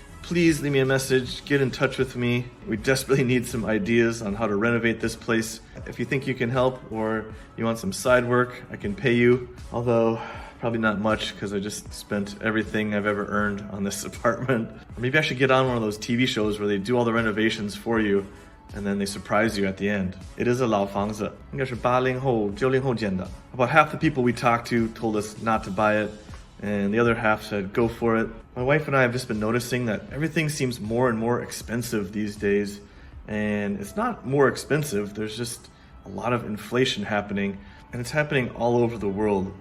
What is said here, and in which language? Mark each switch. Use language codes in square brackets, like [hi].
[en] please leave me a message, get in touch with me. We desperately need some ideas on how to renovate this place. If you think you can help or you want some side work, I can pay you. Although, probably not much because I just spent everything I've ever earned on this apartment. Or maybe I should get on one of those TV shows where they do all the renovations for you and then they surprise you at the end. It is a [zh] 老房子，应该是80后、90后建的。 [en] About half the people we talked to told us not to buy it, and the other half said go for it. My wife and I have just been noticing that everything seems more and more expensive these days, and it's not more expensive, there's just a lot of inflation happening, and it's happening all over the world.